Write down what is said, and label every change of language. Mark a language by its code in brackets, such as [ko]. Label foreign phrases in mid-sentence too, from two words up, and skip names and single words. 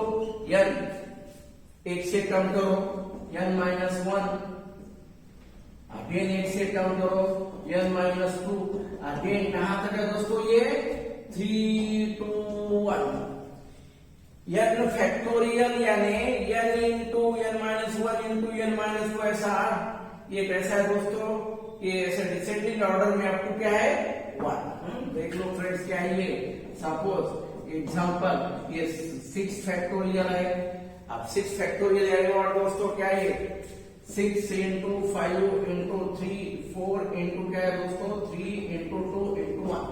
[hi] n एक से कम करो [en] n minus 1, [hi] अगेन एक से कम करो [en] n minus 2, [hi] अगेन कहां तक है दोस्तों ये 3 2 1। n फैक्टोरियल यानी [en] n into n minus 1 into n minus 2, [hi] ऐसा ये कैसा है दोस्तों? ये ऐसे [en] descending order [hi] में आपको क्या है 1। देख लो फ्रेंड्स क्या है ये, [en] suppose example [hi] ये 6 फैक्टोरियल है। अब 6 फैक्टोरियल यानी और दोस्तों क्या है [en] 6 into 5 into 3 4 into [hi] क्या है दोस्तों [en] 3 into 2 into 1।